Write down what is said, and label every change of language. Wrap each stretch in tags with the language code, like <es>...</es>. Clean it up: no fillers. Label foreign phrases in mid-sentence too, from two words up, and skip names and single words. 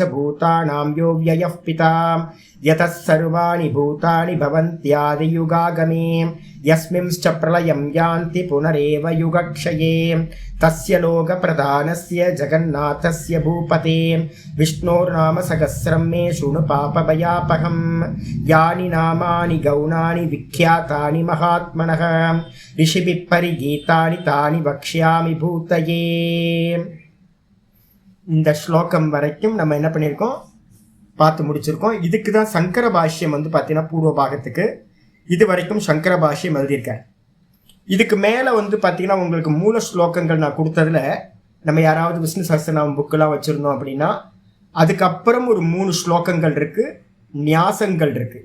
<sa>भूतानां यो व्ययः पिता यतः सर्वाणि भूतानि भवन्त्यादियुगागमे यस्मिंश्च प्रलयं यान्ति पुनरेव युगक्षये तस्य लोकप्रधानस्य जगन्नाथस्य भूपते विष्णोर्नाम सहस्रं मे शृणु पापभयापहं यानि नामानि गौणानि विख्यातानि महात्मनः ऋषिभिः परिगीतानि तानि वक्ष्यामि भूतये.</sa> <ta>இந்த ஸ்லோகம் வரைக்கும் நம்ம என்ன பண்ணியிருக்கோம் பார்த்து முடிச்சிருக்கோம். இதுக்கு தான் சங்கர பாஷ்யம் பார்த்தீங்கன்னா பூர்வ பாகத்துக்கு இது வரைக்கும் சங்கர பாஷ்யம் எழுதியிருக்கார். இதுக்கு மேலே பார்த்தீங்கன்னா உங்களுக்கு மூல ஸ்லோகங்கள் நான் கொடுத்ததில் நம்ம யாராவது விஷ்ணு சஹஸ்ரநாமம் புக்கெலாம் வச்சுருந்தோம் அப்படின்னா அதுக்கப்புறம் ஒரு 3 ஸ்லோகங்கள் இருக்குது, நியாசங்கள் இருக்குது.</ta>